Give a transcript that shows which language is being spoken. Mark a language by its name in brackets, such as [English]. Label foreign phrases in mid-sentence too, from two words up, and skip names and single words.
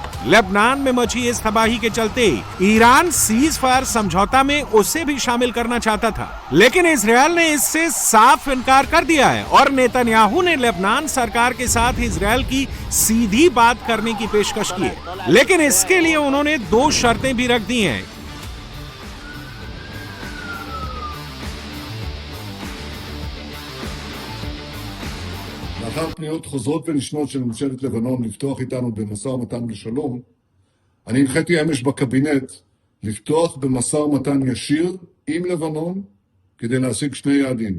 [Hindi] लेबनान में मची इस तबाही के चलते ईरान [English] cease fire [Hindi] समझौता में उसे भी शामिल करना चाहता था, लेकिन इजरायल ने इससे साफ इनकार कर दिया है और नेतन्याहू ने लेबनान सरकार के साथ इजरायल की सीधी बात करने की पेशकश की है, लेकिन इसके लिए उन्होंने 2 शर्तें भी रख दी हैं। [Hebrew] לאחר פניות חוזרות ונשנות של ממשלת לבנון לפתוח איתנו במשא ומתן לשלום, אני הנחיתי אמש בקבינט לפתוח במשא ומתן ישיר עם לבנון כדי להשיג 2 יעדים.